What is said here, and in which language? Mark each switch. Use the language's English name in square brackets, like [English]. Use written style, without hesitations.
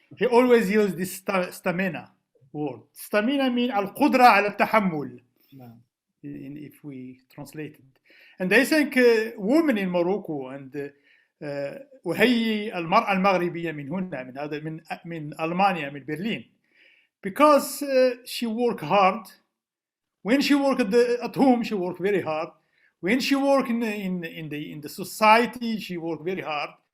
[English] He always used this stamina word. Stamina mean [Arabic] القدرة على التحمل. [English] If we translate it. And I think women in Morocco and [Arabic] وهي المرأة المغربية من هنا من ألمانيا من برلين, [English] because she work hard. When she work at home, she work very hard. When she work in the society, she work very hard.